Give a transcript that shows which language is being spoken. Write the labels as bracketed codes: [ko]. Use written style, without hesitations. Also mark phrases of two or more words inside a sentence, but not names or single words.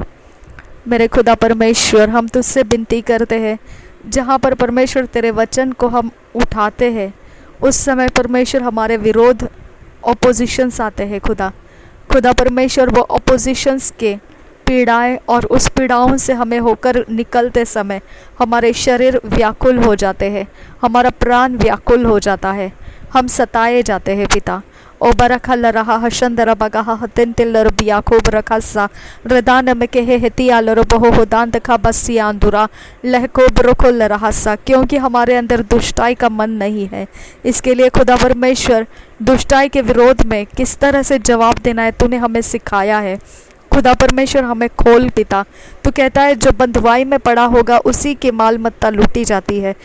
[hi] मेरे खुदा परमेश्वर, हम तुझसे विनती करते हैं, जहाँ पर परमेश्वर तेरे वचन को हम उठाते हैं उस समय परमेश्वर हमारे विरोध ऑपोजिशंस आते हैं। खुदा परमेश्वर वो ऑपोजिशंस के पीड़ाएं और उस पीड़ाओं से हमें होकर निकलते समय हमारे शरीर व्याकुल हो जाते हैं, हमारा प्राण व्याकुल हो जाता है, हम सताए जाते हैं पिता। ओ बरखा लरहा हशंदरा बगाहा हतिन तिल्लर बियाखोब रखासा रदान में के हेतिया लरो बहो होदान दखा बसिया अंदुरा लहकोब रोको लरहासा। क्योंकि हमारे अंदर दुष्टाई का मन नहीं है, इसके लिए खुदा परमेश्वर दुष्टाई के विरोध में किस तरह से जवाब देना है तूने हमें सिखाया है। खुदा परमेश्वर हमें खोल पिता। तू कहता है जो बंधुआई में पड़ा होगा उसी की माल मत्ता लूटी जाती है।